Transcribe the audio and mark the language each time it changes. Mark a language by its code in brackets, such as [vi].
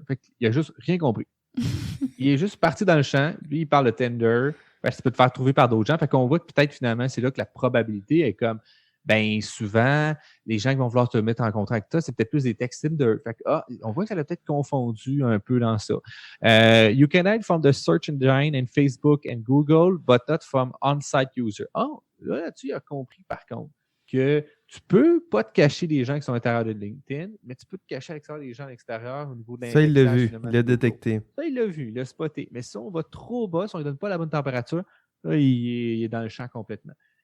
[fr] Fait qu'il a juste rien compris. Il est juste parti dans le champ, lui, il parle de Tinder, ça peut te faire trouver par d'autres gens. Fait qu'on voit que peut-être finalement, c'est là que la probabilité est comme, souvent, les gens qui vont vouloir te mettre en contact avec toi, c'est peut-être plus des textes Tinder. Fait que, on voit que ça l'a peut-être confondu un peu dans ça. [en] You can hide from the search engine and Facebook and Google, but not from on-site user. [fr] Là-dessus, il a compris par contre que tu peux pas te cacher des gens qui sont à l'intérieur de LinkedIn, mais tu peux te cacher à l'extérieur des gens à l'extérieur au niveau de l'indexage. Ça, il l'a vu, il l'a détecté. Ça, il l'a vu, il l'a spoté. Mais si on va trop bas, si on ne donne pas la bonne température, là, il est dans le champ complètement.